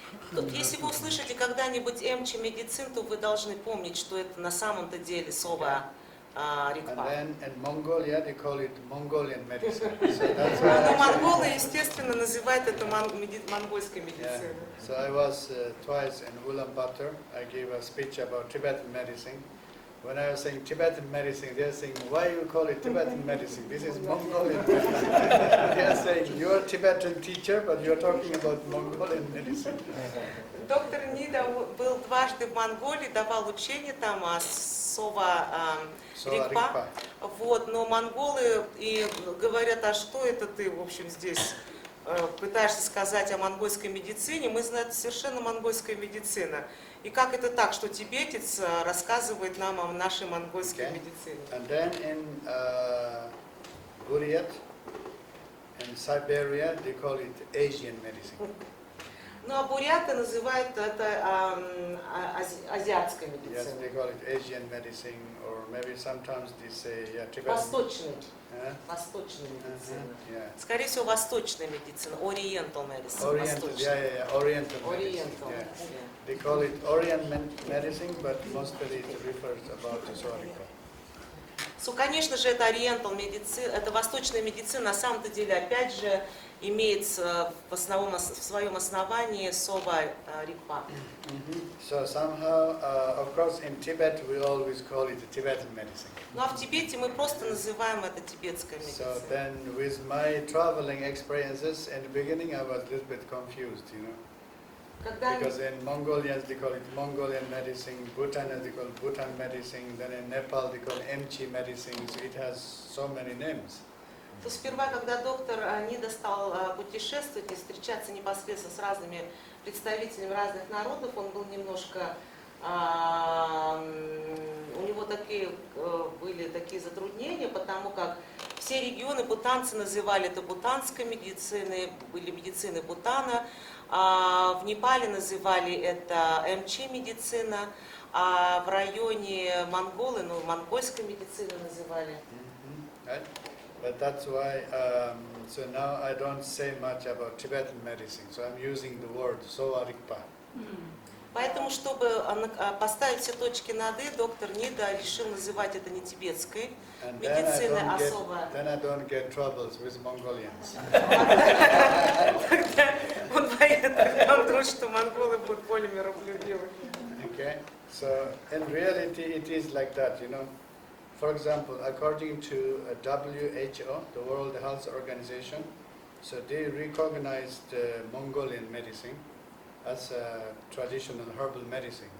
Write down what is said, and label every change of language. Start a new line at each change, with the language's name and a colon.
Russian: Тут, если вы услышите когда-нибудь эмчи медицин, то вы должны помнить, что это на самом-то деле Сова Рикпа.
English: And then in Mongolia, they call it Mongolian medicine. So that's why
Russian: Но монголы, естественно, называют это монгольской медициной.
English: So I was twice in Ulaanbaatar. I gave a speech about Tibetan medicine. When I was saying Tibetan medicine, they are saying, why you call it Tibetan medicine? This is Mongolian medicine. They are saying, you are a Tibetan teacher, but you are talking about Mongolian medicine.
Russian: Доктор Нида был дважды в Монголии, давал учение там о Сова Рикпа. Вот, но монголы и говорят, а что это ты, в общем, здесь пытаешься сказать о монгольской медицине? Мы знаем, это совершенно монгольская медицина. И как это так, что тибетец рассказывает нам о нашей монгольской медицине?
English: And then in Buryat, in Siberia, they call it Asian medicine.
Russian: Ну, а буряты называют это азиатской
English: Yes,
Russian: медициной.
English: they call it Asian medicine, or maybe sometimes they say Tibetan.
Russian: Восточной.
English: Huh?
Russian: Восточной медицины.
English: Yeah.
Russian: Скорее всего, восточная медицина,
English: Oriental medicine. Oriental, Oriental medicine. Oriental. Yeah. They call it Orient medicine, but mostly it refers about the Sowa Rigpa.
Russian: Конечно же, это Oriental медицина, это восточная медицина, на самом-то деле, опять же, имеет в своем основании Sowa Rigpa.
English: So somehow, of course, in Tibet we always call it Tibetan medicine.
Russian: Ну а в Тибете мы просто называем это тибетская
English: So
Russian: медицина.
English: then, with my traveling experiences, in the beginning I was a little bit confused, you know. Because in Mongolians they call it Mongolian medicine, Bhutanese they call Bhutan medicine, then in Nepal they call emchi medicine, so it has so many names.
Russian: То сперва, когда доктор Нида стал путешествовать и встречаться непосредственно с разными представителями разных народов, он был немножко, у него были такие затруднения, потому как все регионы бутанцы называли это бутанской медициной, были медицины Бутана, в Непале называли это эмчи медицина, а в районе Монголы, монгольской медициной называли.
English: Right? But that's why, so now I don't say much about Tibetan medicine, so I'm using the word Sowa Rigpa.
Russian: Поэтому, чтобы поставить все точки над «и», доктор Нида решил называть это не тибетской медициной, а Sowa.
English: Then I don't get troubles with Mongolians.
Russian: Он боится, что монголы будут более миролюбивы.
English: Okay, so in reality it is like that, you know. For example, according to WHO, the World Health Organization, so they recognized Mongolian medicine as a traditional herbal medicine.